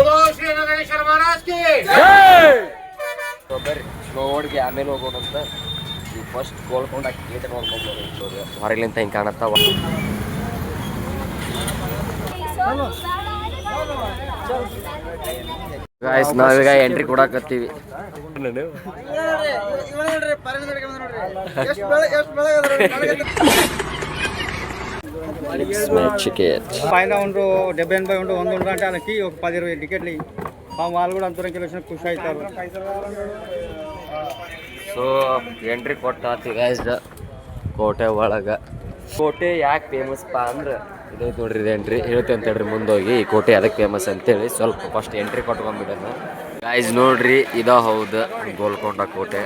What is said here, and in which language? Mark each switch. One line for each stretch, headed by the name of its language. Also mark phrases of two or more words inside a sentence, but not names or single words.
Kannada: ಬರ್ರಿ ಸ್ನೋಡಿಗೆ ಆಮೇಲೆ ಹೋಗೋಣ ಅಂತ. ಈ ಫಸ್ಟ್ ಗೋಲ್ಕೊಂಡ ಗೇಟ್ ನೋಡ್ಕೊಂಡ್ಬರೋದು. ಹೊರಗಿಂತ ಹಿಂಗೆ ಕಾಣತ್ತಾವ. ಗಾಯ್ಸ್ ನಾವೀಗ ಎಂಟ್ರಿ ಕೊಡಾಕತ್ತೀವಿ.
Telugu: పైన ఉండు 70-80 ఉండు 100 ఉండు అంటే వాళ్ళకి ఒక 10-20 టికెట్లు వాళ్ళు కూడా అంతరం కిలో ఖుషి అవుతారు.
Kannada: ಸೊ ಎಂಟ್ರಿ ಕೊಟ್ಟಾತಿ ಗಾಯ್ಸ್ ಕೋಟೆ ಒಳಗೆ. ಕೋಟೆ ಯಾಕೆ ಫೇಮಸ್ ಪಾ ಅಂದ್ರೆ ಇದೈತೆ ನೋಡ್ರಿ, ಇದು ಎಂಟ್ರಿ ಹೇಳ್ತೇವೆ ಅಂತ ಹೇಳ್ರಿ. ಮುಂದೋಗಿ ಈ ಕೋಟೆ ಅದಕ್ಕೆ ಫೇಮಸ್ ಅಂತೇಳಿ ಸ್ವಲ್ಪ
English: first entry
Kannada: ಕೊಟ್ಕೊಂಡ್ಬಿಡೋಣ. ಗಾಯ್ಸ್ ನೋಡ್ರಿ, ಇದೋ ಹೌದು ಗೋಲ್ಕೊಂಡ ಕೋಟೆ.